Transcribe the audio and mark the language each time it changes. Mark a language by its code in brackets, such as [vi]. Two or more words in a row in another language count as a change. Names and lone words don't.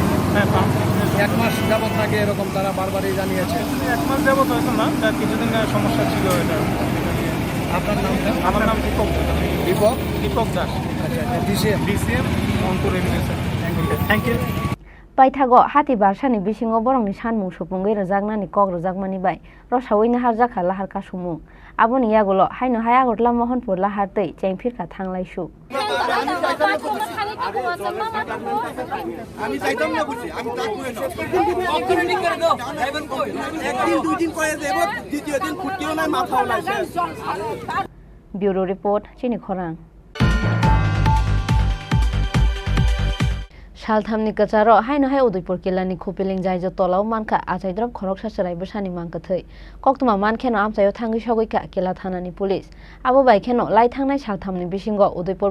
[bn] হ্যাঁ পাম্প 1 মাস যাবত আগে এরকম তারা বারবারই জানিয়েছে 1 মাস যাবত হয়তো না তার কিছুদিন সমস্যা ছিল এটা আপনার নামটা আমার নাম দীপক দাস আচ্ছা DCM মনপুর রেভিনিউ স্যার [en] thank you [trp] Paithago hati barsani bisingo borongni sanmung supungoi rojaknani kok rojakmani bai rosaoino harjaka lahar kasumung aboni yagulo haino hayagotla mohanpur lahar tei chengphirka thanglaisu [bn] আমি চাইতাম না বুঝি আমি তা করে নাও অর্থনৈতিক করে দাও ড্রাইভার কই একদিন দুই দিন করে দেব দ্বিতীয় দিন ফুটিও নাই মাথাও নাই [trp] Bureau Report Chini Khorang Shalthamni kacharo haino hai Udaipur kilani khupiling jaijo tolaw manka achaidrop khorok sasarai bsani manka thei koktuma mankheno amchayo thangi sogoika kela thanani police abo baikeno lai thangnai shalthamni bisingo Udaipur